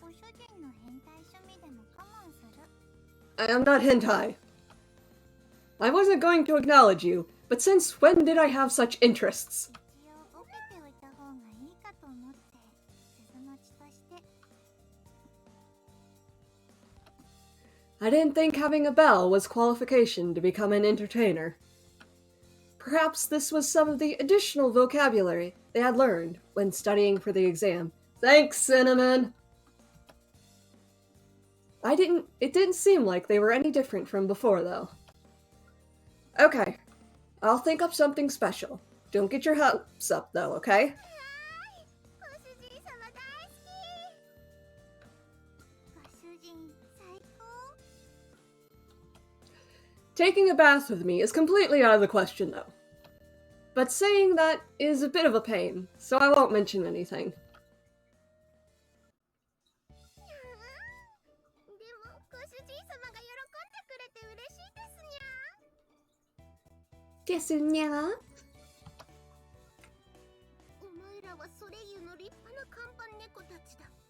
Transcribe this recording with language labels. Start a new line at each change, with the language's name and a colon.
Japanese: ご主人の変態趣味でも我慢する。
English: I am not hentai. I wasn't going to acknowledge you, but since when did I have such interests?
Japanese: 一応ボケておいた方がいいかと思って鈴持ちとして。
English: I didn't think having a bell was qualification to become an entertainer. Perhaps this was some of the additional vocabulary they had learned when studying for the exam. Thanks, Cinnamon! It didn't seem like they were any different from before, though. Okay, I'll think up something special. Don't get your hopes up, though, okay?
Japanese: ご主人様大好き。ご主人最高。
English: Taking a bath with me is completely out of the question, though. But saying that is a bit of a pain, so I won't mention anything.
Japanese: でもご主人様が喜んでくれて嬉しいですにゃ。 Desu nya? お前らはソレイユの立派な看板猫たちだ。